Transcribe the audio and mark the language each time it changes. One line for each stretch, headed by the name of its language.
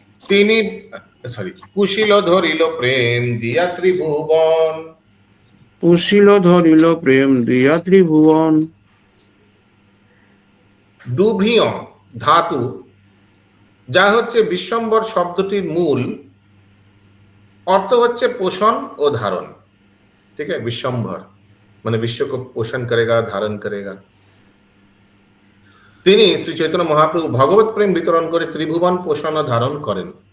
Bangla: তিনি কুশিল ধরিল প্রেম দিয়া ত্রিভুবন। কুশিল ধরিল প্রেম দিয়া ত্রিভুবন। দুভ্রিয় ধাতু যা হচ্ছে বিশ্বম্বর শব্দটির মূল अर्थ होच्छे पोषण और धारण।
Hindi: ठीक है, विश्वम्भर माने विश्व को पोषण करेगा, धारण करेगा।
Bangla: তিনি শ্রী চৈতন্য মহাপ্রভু ভগবত প্রেম বিতরণ করে ত্রিভুবন পোষণ ও ধারণ করেন।